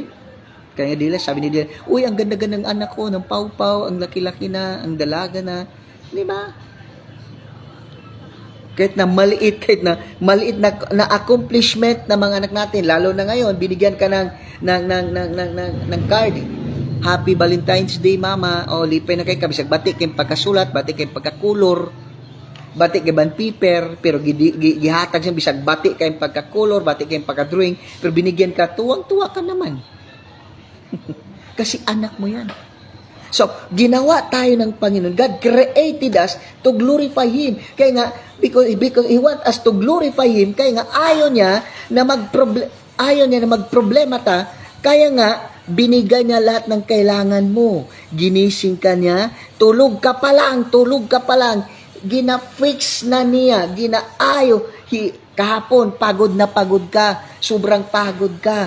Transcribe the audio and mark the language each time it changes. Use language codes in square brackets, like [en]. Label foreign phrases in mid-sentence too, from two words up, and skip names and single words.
[tl] Kaya Dila, sabi ni Del, uy, ang ganda-ganda ng anak ko, ng pau-pau, ang laki-laki na, ang dalaga na. Di ba? Kahit na maliit na accomplishment ng mga anak natin, lalo na ngayon, binigyan ka ng card. [en] Happy Valentine's Day, Mama. [ceb] O, lipay na kayo, kabisag, bati kayong pagkasulat, bati kayong pagkakulor. bati kay band paper, pero gihatag siya bisag bati kay pagka-color, bati kay pagka-drawing, [tl] pero binigyan ka, tuwang-tuwa ka naman. Kasi anak mo yan. So, ginawa tayo ng Panginoon. [en] God created us to glorify Him. [tl] Kaya nga, [en] because He want us to glorify Him, [tl] kaya nga ayaw niya na magproblema ta, kaya nga, binigay niya lahat ng kailangan mo. Ginising ka niya, tulog ka pa lang, gina-fix na niya, ginaayo, kahapon, pagod na pagod ka, sobrang pagod ka.